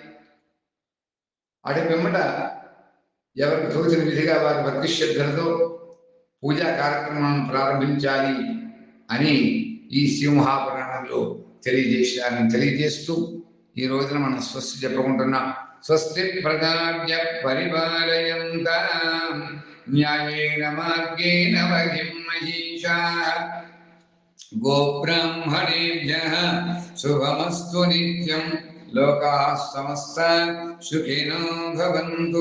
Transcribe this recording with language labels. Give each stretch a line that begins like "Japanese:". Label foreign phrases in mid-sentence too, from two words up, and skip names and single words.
Telugu: అటు పిమ్మట ఎవరికి తోచిన విధిగా వారి భక్తి శ్రద్ధలతో పూజా కార్యక్రమాలను ప్రారంభించాలి అని ఈ శివ మహాపురాణంలో తెలియజేస్తూ ఈ రోజున మనం స్వస్తి చెప్పుకుంటున్నాం.
Sanskrit: స్వస్తి ప్రజాభ్య పరిపాలయంతాం న్యాయేన మార్గేణ మహిం మహీషాః గోబ్రాహ్మణేభ్యః శుభమస్తు నిత్యం లోకాః సమస్తాః సుఖినో భవంతు.